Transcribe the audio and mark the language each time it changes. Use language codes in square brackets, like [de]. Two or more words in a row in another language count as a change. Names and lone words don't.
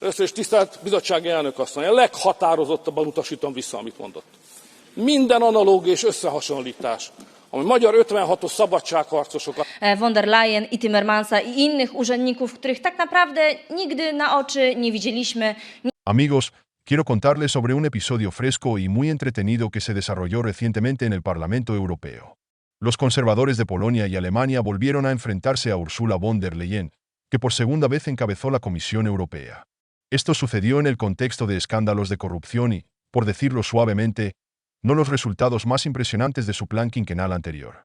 [hu] Először is tisztelt bizottsági elnök asszony, a leghatározottabban utasítom vissza, amit mondott. Minden analógia és összehasonlítás, ami magyar 56-os szabadságharcosokat... [pl] Von der Leyen i Timmermansa i innych urzędników, których tak naprawdę nigdy na oczy nie widzieliśmy. [es] Amigos, quiero contarles sobre un episodio fresco y muy entretenido que se desarrolló recientemente en el Parlamento Europeo. Los conservadores de Polonia y Alemania volvieron a enfrentarse a Ursula von der Leyen, que por segunda vez encabezó la Comisión Europea. Esto sucedió en el contexto de escándalos de corrupción y, por decirlo suavemente, no los resultados más impresionantes de su plan quinquenal anterior.